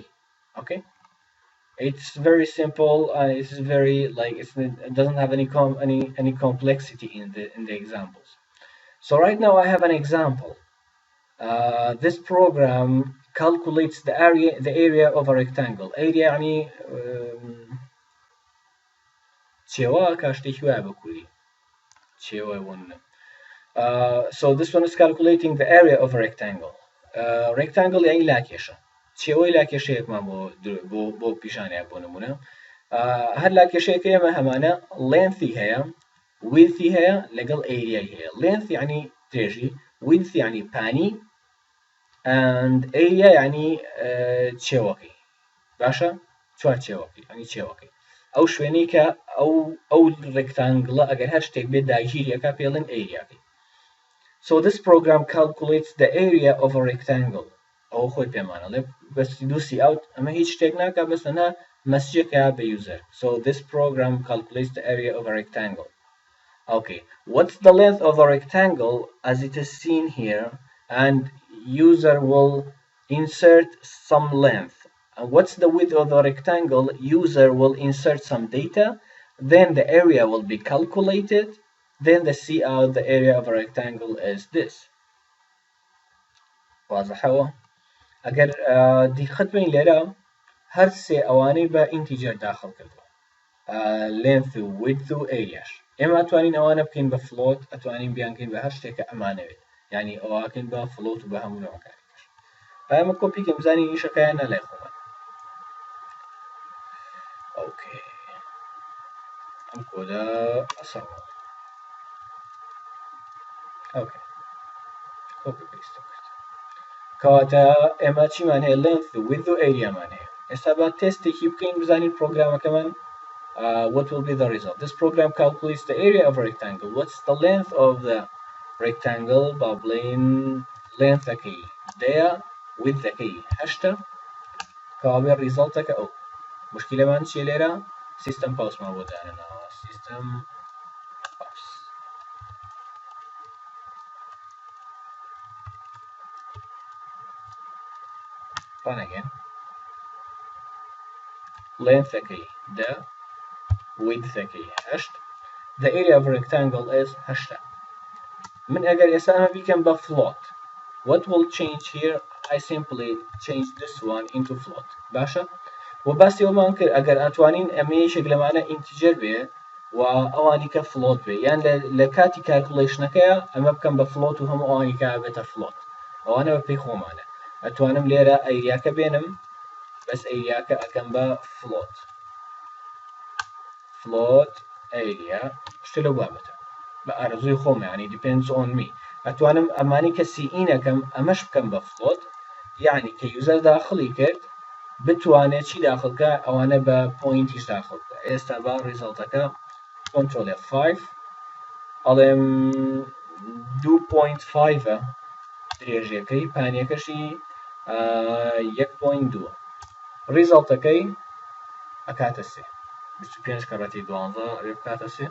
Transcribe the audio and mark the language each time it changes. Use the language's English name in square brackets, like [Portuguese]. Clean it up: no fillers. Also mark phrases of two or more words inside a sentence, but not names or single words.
[English] Okay, it's very simple. It's very like it doesn't have any complexity in the examples. So right now I have an example. This program calculates the area of a rectangle. [Central Kurdish] Area يعني چێوە کاشتێکی وایە بە کوردی چێوە ون. [English] So this one is calculating the area of a rectangle. [Central Kurdish] Rectangle يعني لاکێشە. چێوەی لاکێشەیەکمان بۆ پیشانەیە بۆ نمونە. هەر لاکێشەیەکە ئێمە هەمانە lengthy هەیە، widthy هەیە لەگەڵ area هەیە. length يعني درێژی، width يعني پانی، [English] and area [Central Kurdish] يعني چێوەکەی. باشە؟ چوار چێوەکەی يعني چێوەکەی. ئەو شوێنەی کە ئەو rectangle ئەگەر هەر شتێک بێت داگیریەکە پێڵێن ئێریاکەی. [English] So this program calculates the area of a rectangle. [Central Kurdish] ئەو خۆی پێمانەڵێ بەس دووسی ئەوت ئەمە هیچ شتێک ناکە بەس تەنها مەسجێکە بە user. [English] So this program calculates the area of a rectangle. Okay, what's the length of a rectangle as it is seen here, and user will insert some length. And what's the width of the rectangle? User will insert some data, then the area will be calculated, then the cout, the area of a rectangle is this. [Arabic] واضح هو؟ [Central Kurdish] اگر دقت بین لێرە هەر سێ ئەوانەی بە integer داخل کردووە. length و width و areaش. ئێمە ئەتوانین ئەوانە بکەین بە float، ئەتوانین بیانکەین بە هەر شتێکە ئەمانەوێت. یعنی ئەوواکەین بە float و بە هەموو نەوەکانیش. ئەمە کۆپیکەم بزانین ئیشەکەیان نەلای خۆمان. اوكي ئەم کۆدە ئەسەوە. اوكي [English] copy paste [Central Kurdish] کرد. کەواتە ئێمە چیمان هەیە length و width و areaمان هەیە. ئێستا با تێستێکی بکەین بزانین پرۆگرامەکەمان [English] what will be the result. This program calculates the area of a rectangle. What's the length of the rectangle? [Central Kurdish] با بڵێن lengthەکەی دەیە، widthەکەی 8 کەوابێ ریزڵتەکە ئەو. مشکلەمان چیە لێرە؟ سیستەم پاوسمان بۆ دانەناوە. [English] system pause. Run again. [Central Kurdish] Lengthەکەی 10 widthەکەی 8. [English] The area of a rectangle is 8. [Central Kurdish] من ئەگەر ئێستا ئەمە بیکەم بە float. [English] What will change here? I simply change this one into float. [Central Kurdish] باشە؟ و باسی ئەومان کرد ئەگەر ئەتوانین ئەمە یەکێک لەمانە integer بێ و ئەوانی کە float بێ، یان لە کاتی calculationەکەیە ئەمە بکەم بە float و هەموو ئەوانی کە بێتە float. ئەوانە بە پێی خۆمانە. ئەتوانم لێرە ئەیریاکە بێنم بەس ئەیریاکە ئەکەم بە [English] float area [Central Kurdish] شتە لەو بابەتە بە ئارەزوی خۆم ینی [English] depends on me [Central Kurdish] ئەتوانم ئەمانی کە سیئینەکەم ئەمەش بکەم بە float یعنی کە یوزەر داخلی کرد بتوانێت چی داخلکە ئەوانە بە پوینتیش داخلکە ئێستا با ریزڵتەکە Ctrl F5 ئەڵێم 2.5 درێژیەکەی پانیەکەشی 1.2 ریزڵتەکەی ئەکاتە 25 کەڕەتی 12 ئەوێ بکاتە